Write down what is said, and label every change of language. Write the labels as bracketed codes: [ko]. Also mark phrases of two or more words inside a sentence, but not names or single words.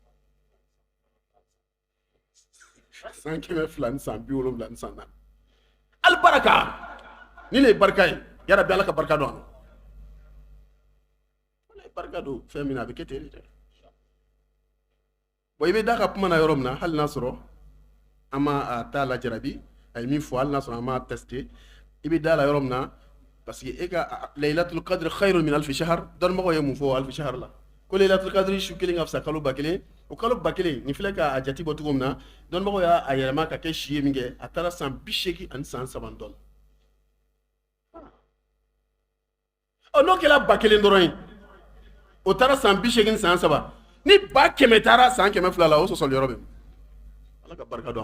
[bm] 100,000 ni san 70 ni san 4 albaraka ni ne ye barika ye yarabi ala ka barika don a la ala ye barika don fɛn min na a bɛ kɛ ten de bon i bɛ da ka kuma na yɔrɔ min na hali n'a sɔrɔ an ma a t'a lajarabi a ye min fɔ hali n'a sɔrɔ an m'a tester i bɛ da la yɔrɔ min na [fr] parce que [bm] e ka [ar] laylatul qadr khayrun min alfi shahr [bm] dɔnnibagaw ye mun fɔ [ar] alfi shahr [bm] la ko [ar] laylatul qadr [bm] su kelen ka fisa kalo 1000 o kalo 1000 nin filɛ ka a jati bɔ cogo min na dɔnnibagaw y'a yɛlɛma ka kɛ si ye min kɛ a taara san 80 ani san 3 dɔn n'o kɛra 1000 dɔrɔn ye o taara san 80 ni san 3 ni 100,000 taara san 200 la o sɔsɔli yɔrɔ bɛ ala ka barika don